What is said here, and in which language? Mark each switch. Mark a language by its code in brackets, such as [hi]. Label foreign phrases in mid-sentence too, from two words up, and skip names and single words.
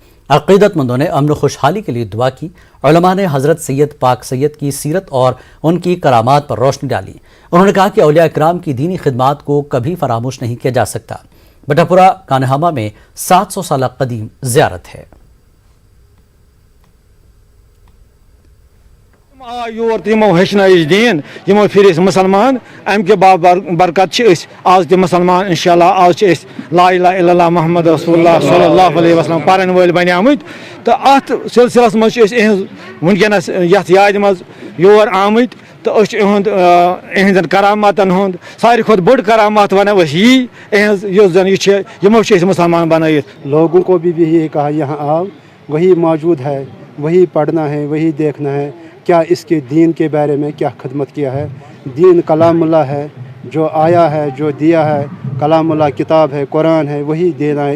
[ur] عقیدتمندوں نے امن خوشحالی کے لیے دعا کی۔ علما نے حضرت سید پاک سید کی سیرت اور ان کی کرامات پر روشنی ڈالی. انہوں نے کہا کہ اولیا اکرام کی دینی خدمات کو کبھی فراموش نہیں کیا جا سکتا. بٹاپورہ کانہامہ میں 700 سال قدیم زیارت ہے. [ks] योर तमो हेचन दीन यमो फिर मुसलमान अम के बरकत आज त मुसलमान इंशाल्लाह आज [ar] لا إله إلا الله محمد رسول الله صلى الله عليه وسلم [ks] पारन वल बनियामत तो अत सिलसिलस मज वनकस यथ याद मज योर आमत तो इहन करामातन हुंद सारी खुद बड़ करामात वन यमो मुसलमान बनाई। [ur] لوگوں کو بھی یہی کہا یہاں آؤ، وہی موجود ہے، وہی پڑھنا ہے، وہی دیکھنا ہے کیا اس کے دین کے بارے میں کیا خدمت کیا ہے. دین کلام اللہ ہے، جو آیا ہے، جو دیا ہے، کلام اللہ کتاب ہے، قرآن ہے، وہی دینا ہے.